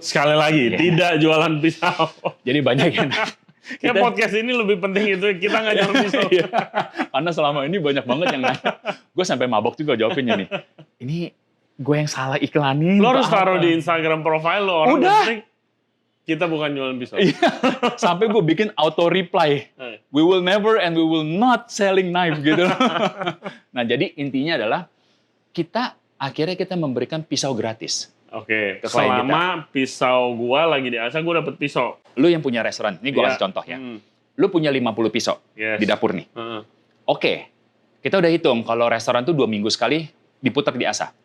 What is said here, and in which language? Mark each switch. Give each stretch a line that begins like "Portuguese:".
Indonesian: sekali lagi, tidak jualan pisau. Jadi banyak yang Kayak podcast ini lebih penting itu kita nggak jualan pisau. Iya. Karena selama ini banyak banget yang nanya. Gue sampai mabok juga jawabinnya nih. Ini gue yang salah iklanin. Lo harus taruh di Instagram profile lo. Orang udah. penting, kita bukan jualan pisau. Sampai gue bikin auto reply.
English: We will never and we will not selling knife
Indonesian: gitu. Nah jadi intinya adalah akhirnya kita memberikan pisau gratis. Oke, selama pisau gua lagi diasah, gua dapet pisau. Lu yang punya restoran, ini gua kasih contoh ya. Lu punya 50 pisau di dapur nih. Oke, kita udah hitung kalau restoran tuh 2 minggu sekali diputar diasah.